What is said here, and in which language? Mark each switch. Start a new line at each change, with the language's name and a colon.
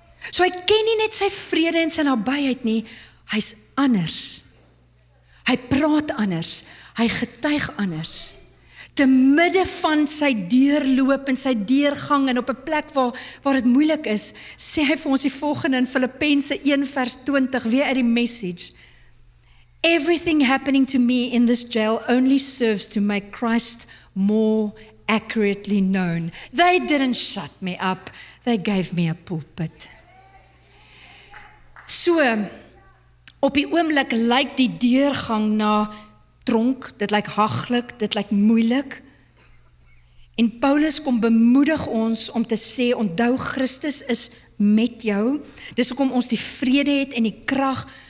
Afrikaans: So hy ken nie net sy vrede en sy nabyheid nie, hy's anders. Hy praat anders, hy getuig anders. Te midde van sy deurloop en sy deurgang en op 'n plek waar dit moeilik is, sê hy vir ons die volgende in Filippense 1 vers 20, weer uit die Message.
English: Everything happening to me in this jail only serves to make Christ more accurately known. They didn't shut me up, they gave me a pulpit.
Afrikaans: So, op die oomblik lyk die deurgang na tronk, dit lyk haglik, dit lyk moeilik. En Paulus kom bemoedig ons om te sê, onthou Christus is met jou. Dis hoekom ons die vrede het en die krag